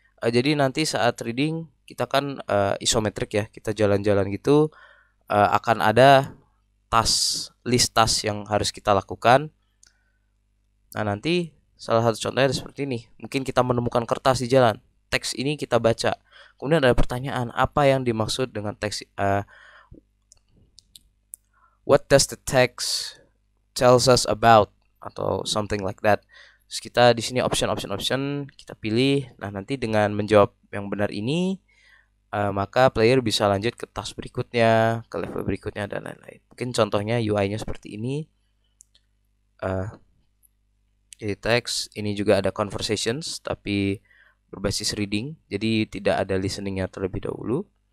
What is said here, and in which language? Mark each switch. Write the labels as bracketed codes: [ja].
[id] Jadi nanti saat reading kita kan isometrik ya, kita jalan-jalan gitu, akan ada list task yang harus kita lakukan. Nah, nanti salah satu contohnya seperti ini. Mungkin kita menemukan kertas di jalan. Teks ini kita baca. Kemudian ada pertanyaan, apa yang dimaksud dengan teks? [en] What does the text tells us about? Atau something like that. [id] Terus kita di sini option kita pilih. Nah, nanti dengan menjawab yang benar ini, maka player bisa lanjut ke task berikutnya, ke level berikutnya, dan lain-lain. Mungkin contohnya UI-nya seperti ini. Jadi teks ini juga ada conversations, tapi berbasis reading, jadi tidak ada listeningnya terlebih dahulu.